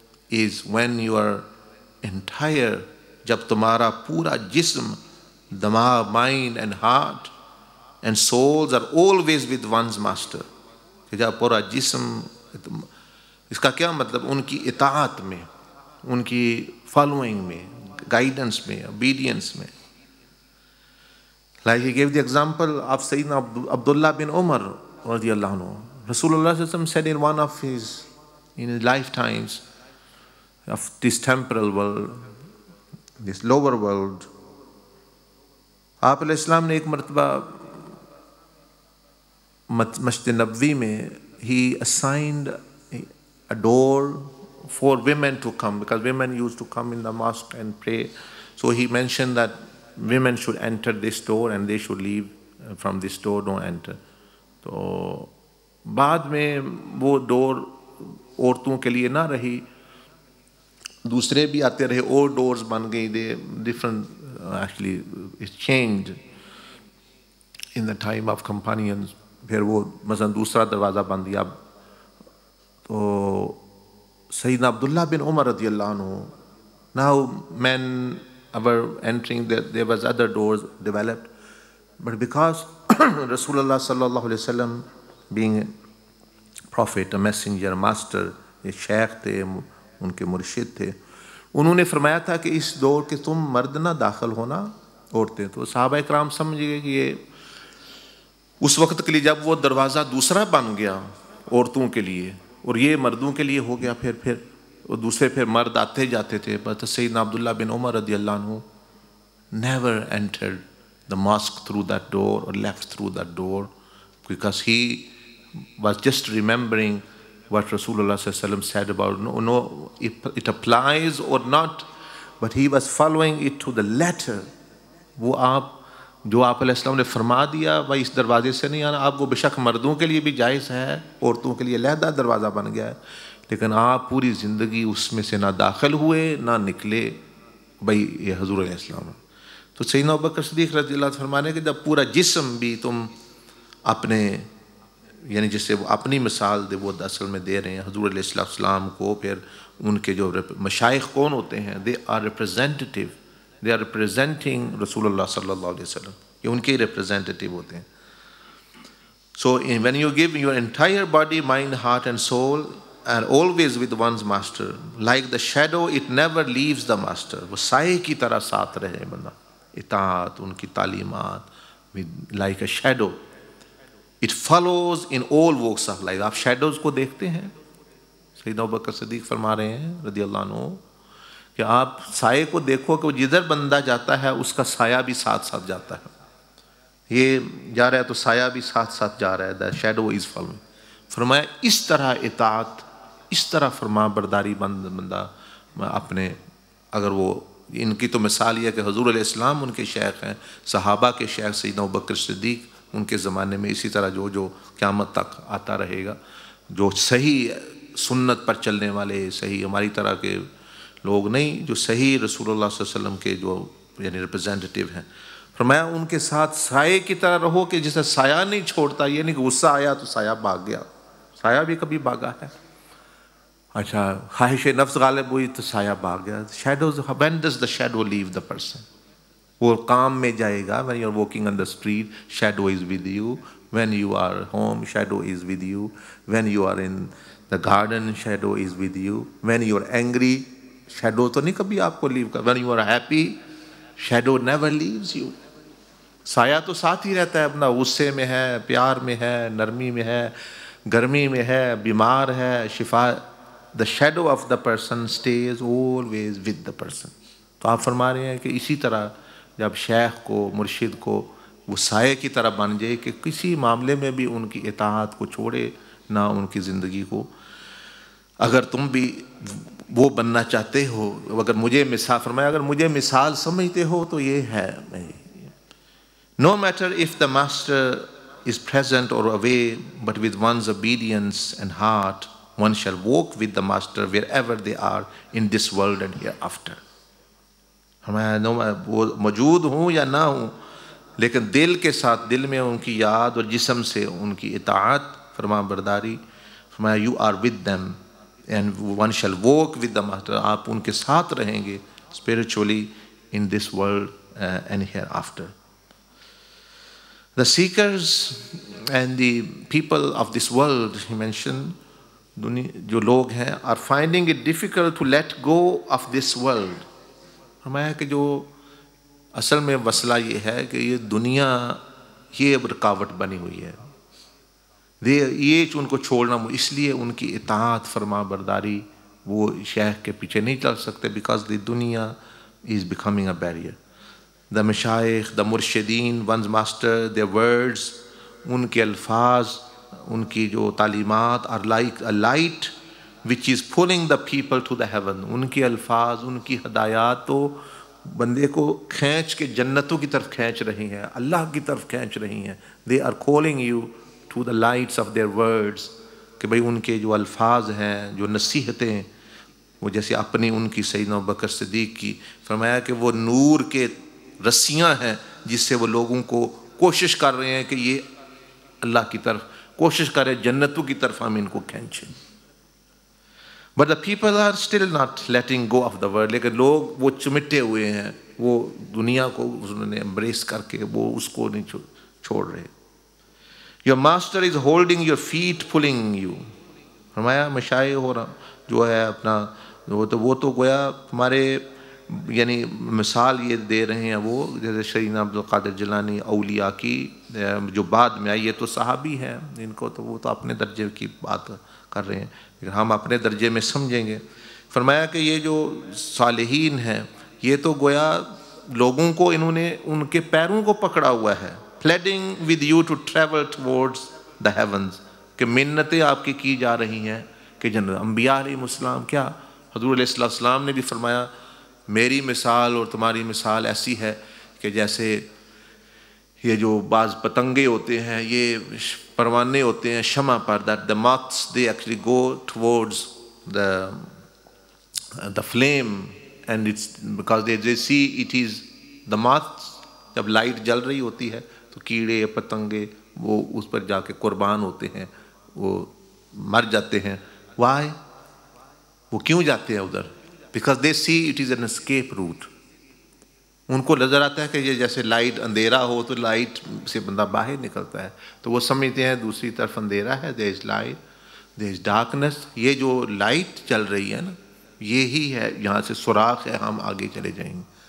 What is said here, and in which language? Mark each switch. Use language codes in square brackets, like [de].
[en] is when you are entire, [ur] جب تمہارا پورا جسم, دماغ, [en] mind and heart and souls are always with one's master. [ur] کہ جب پورا جسم اس کا کیا مطلب؟ ان کی اطاعت میں، ان کی فالوئنگ میں، گائیڈنس میں، obedience میں. [en] Like he gave the example of Sayyidina Abdullah bin Umar radiallahu anhu. Rasulullah sallallahu alaihi wasallam said in one of his lifetimes of this temporal world, this lower world, [ur] آپ علیہ السلام نے ایک مرتبہ مسجد نبوی میں [en] he assigned a door for women to come, because women used to come in the mosque and pray. So he mentioned that women should enter this door and they should leave from this door, don't enter. [ur] تو بعد میں وہ ڈور عورتوں کے لیے نہ رہی، دوسرے بھی آتے رہے، اور ڈورز بن گئی. [en] They different actually it changed in the time of companions. [ur] پھر وہ مثلا دوسرا دروازہ بن دیا. تو سیدنا عبداللہ بن عمر رضی اللہ عنہ, [en] now men were entering, there was other doors developed, but because Rasulullah sallallahu alaihi wasallam being a prophet, a messenger, a master, [ur] ایک شیخ تھے, ان کے مرشد تھے, انہوں نے فرمایا تھا کہ اس دور کے تم مرد نہ داخل ہونا, عورتیں. تو صحابہ اکرام سمجھ گئے کہ یہ اس وقت کے لیے جب وہ دروازہ دوسرا بن گیا عورتوں کے لیے اور یہ مردوں کے لیے ہو گیا, پھر وہ دوسرے پھر مرد آتے جاتے تھے. [en] بٹ سیدنا عبداللہ بن عمر رضی اللہ عنہ never entered the mosque through that door or left through that door, because he was just remembering what Rasulullah sallallahu alaihi wasallam said about no, it applies or not, but he was following it to the letter. [ur] وہ جو آپ علیہ السلام نے فرما دیا بھائی اس دروازے سے نہیں آنا, آپ وہ بے شک مردوں کے لیے بھی جائز ہے, عورتوں کے لیے علیحدہ دروازہ بن گیا ہے, لیکن آپ پوری زندگی اس میں سے نہ داخل ہوئے نہ نکلے. بھائی یہ حضور علیہ السلام. تو سیدنا ابوبکر صدیق رضی اللہ عنہ فرمانے کہ جب پورا جسم بھی تم اپنے, یعنی جس سے وہ اپنی مثال دے وہ اصل میں دے رہے ہیں حضور علیہ السلام کو. پھر ان کے جو مشائخ کون ہوتے ہیں, [en] they are representative, they are representing [ur] رسول اللہ صلی اللہ علیہ وسلم, یہ ان کے ریپرزینٹیو ہوتے ہیں. [en] So when you give your entire body, mind, heart and soul and always with one's master, like the shadow it never leaves the master, [ur] وہ سائے کی طرح ساتھ رہے بندہ, اطاعت ان کی تعلیمات, [en] like a shadow it follows in all walks of life. [ur] آپ شیڈوز کو دیکھتے ہیں, سیدنا ابوبکر صدیق فرما رہے ہیں رضی اللہ عنہ کہ آپ سائے کو دیکھو کہ وہ جدھر بندہ جاتا ہے اس کا سایہ بھی ساتھ ساتھ جاتا ہے. یہ جا رہا ہے تو سایہ بھی ساتھ ساتھ جا رہا ہے. [en] the shadow is following. [ur] فرمایا اس طرح اطاعت, اس طرح فرما برداری بندہ اپنے, اگر وہ ان کی تو مثال یہ ہے کہ حضور علیہ السلام ان کے شیخ ہیں, صحابہ کے شیخ سیدنا ابوبکر صدیق ان کے زمانے میں, اسی طرح جو قیامت تک آتا رہے گا, جو صحیح سنت پر چلنے والے, صحیح ہماری طرح کے لوگ نہیں, جو صحیح رسول اللہ صلی اللہ علیہ وسلم کے جو یعنی ریپرزینٹیو ہیں. فرمایا ان کے ساتھ سائے کی طرح رہو کہ جسے سایہ نہیں چھوڑتا, یہ نہیں کہ غصہ آیا تو سایہ بھاگ گیا, سایہ بھی کبھی بھاگا ہے. اچھا خواہش نفس غالب ہوئی تو سایہ بھاگ گیا. [en] Shadows, when does the shadow leave the person? [ur] وہ کام میں جائے گا. [en] when you are walking on the street, shadow is with you. when you are home, shadow is with you. when you are in the garden, shadow is with you. when you are angry, shadow [ur] تو نہیں کبھی آپ کو لیو کر. [en] when you are happy, shadow never leaves you. [ur] سایہ تو ساتھ ہی رہتا ہے اپنا, غصے میں ہے, پیار میں ہے, نرمی میں ہے, گرمی میں ہے, بیمار ہے, شفا. [en] the shadow of the person stays always with the person. [ur] تو آپ فرما رہے ہیں کہ اسی طرح جب شیخ کو, مرشد کو وہ سائے کی طرح بن جائے کہ کسی معاملے میں بھی ان کی اطاعت کو چھوڑے نہ ان کی زندگی کو. اگر تم بھی وہ بننا چاہتے ہو, اگر مجھے مثال فرمایا, اگر مجھے مثال سمجھتے ہو تو یہ ہے. [en] No matter if the master is present or away, but with one's obedience and heart, one shall walk with the master wherever they are in this world and hereafter. [ur] وہ موجود ہوں یا نہ ہوں, لیکن دل کے ساتھ, دل میں ان کی یاد اور جسم سے ان کی اطاعت فرما برداری. [en] فرمایا you are with them and one shall walk with the master. [ur] آپ ان کے ساتھ رہیں گے [en] spiritually in this world and hereafter. The seekers and the people of this world, he mentioned, [ur] جو لوگ ہیں [en] are finding it difficult to let go of this world. [ur] فرمایا کہ جو اصل میں مسئلہ یہ ہے کہ یہ دنیا یہ رکاوٹ بنی ہوئی ہے، یہ ان کو چھوڑنا، اس لیے ان کی اطاعت فرما برداری وہ شیخ کے پیچھے نہیں چل سکتے، [en] Because the دنیا is becoming a barrier. The مشائخ، the مرشدین، ونز ماسٹر، their words، [ur] ان کے الفاظ، ان کی جو تعلیمات [en] are like a light which is pulling the people to the heaven. [ur] ان کے الفاظ، ان کی ہدایات تو بندے کو کھینچ کے جنتوں کی طرف کھینچ رہی ہیں، اللہ کی طرف کھینچ رہی ہیں. [en] they are calling you to the lights of their words. [ur] کہ بھئی ان کے جو الفاظ ہیں، جو نصیحتیں، وہ جیسے اپنی ان کی سیدنا ابوبکر صدیق کی، فرمایا کہ وہ نور کے رسیاں ہیں جس سے وہ لوگوں کو کوشش کر رہے ہیں کہ یہ اللہ کی طرف کوشش کرے، جنتوں کی طرف ہم ان کو کھینچیں. [en] But the people are still not letting go of the world. [ur] لیکن لوگ وہ چمٹے ہوئے ہیں، وہ دنیا کو انہوں نے embrace کر کے وہ اس کو نہیں چھوڑ رہے. [en] Your master is holding your feet, pulling you. [ur] فرمایا مشائخ ہو رہا جو ہے اپنا وہ تو گویا ہمارے یعنی مثال یہ دے رہے ہیں، وہ جیسے سیدنا عبدالقادر جیلانی اولیاء کی جو بعد میں آئی، یہ تو صحابی ہیں، ان کو تو وہ تو اپنے درجے کی بات کر رہے ہیں، لیکن ہم اپنے درجے میں سمجھیں گے. فرمایا کہ یہ جو صالحین ہیں یہ تو گویا لوگوں کو انہوں نے ان کے پیروں کو پکڑا ہوا ہے. [en] pleading with you to travel towards the heavens. [ur] کہ منتیں آپ کی جا رہی ہیں کہ جنت. انبیاء علیہ السلام کیا حضور علیہ السلام نے بھی فرمایا میری مثال اور تمہاری مثال ایسی ہے کہ جیسے یہ جو بعض پتنگے ہوتے ہیں، یہ پروانے ہوتے ہیں شمع پر، [en] that the moths they actually go towards the flame and it's because they see it is the moths. [ur] جب لائٹ جل رہی ہوتی ہے تو کیڑے پتنگے وہ اس پر جا کے قربان ہوتے ہیں، وہ مر جاتے ہیں. [en] Why؟ [ur] وہ کیوں جاتے ہیں ادھر؟ [en] Because they see it is an escape route. [ur] ان کو نظر آتا ہے کہ یہ جیسے لائٹ اندھیرا ہو تو لائٹ سے بندہ باہر نکلتا ہے، تو وہ سمجھتے ہیں دوسری طرف اندھیرا ہے، [en] there is light, there is darkness. [ur] یہ جو لائٹ چل رہی ہے نا، یہی ہے، یہاں سے سوراخ ہے، ہم آگے چلے جائیں گے.